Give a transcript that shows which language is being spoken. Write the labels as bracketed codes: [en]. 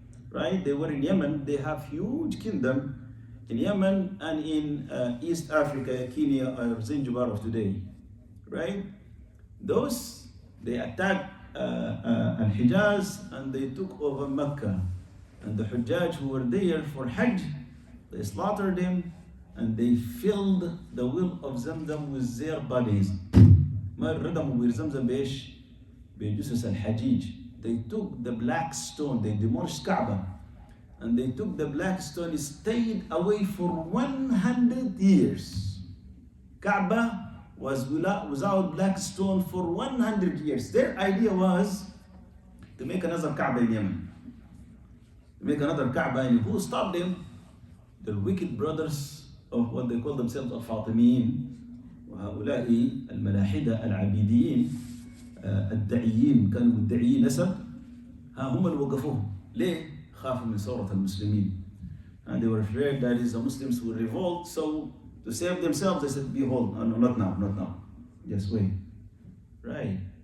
[en] Right? They were in Yemen. They have huge kingdom in Yemen and in East Africa, Kenya or Zanzibar of today. Right? Those, they attacked Al-Hijaz and they took over Mecca. And the Hujjaj who were there for Hajj, they slaughtered them and they filled the well of Zamzam with their bodies. [ar] ما ردموا بزمزم بإيش؟ بجثث الحجيج. [en] They took the black stone, they demolished Kaaba, and they took the black stone, it stayed away for 100 years. Kaaba was without black stone for 100 years. Their idea was to make another Kaaba in Yemen. To make another Kaaba, and who stopped them? The wicked brothers of what they call themselves al-Fatimiyin, [ar] وهؤلاء الملاحدة العبيديين الدعيين كانوا مدعيين نسب هم اللي وقفوهم. ليه؟ خافوا من ثورة المسلمين. [en] And they were afraid that the Muslims would revolt, so to save themselves they said, behold, no, not now, just wait. Right?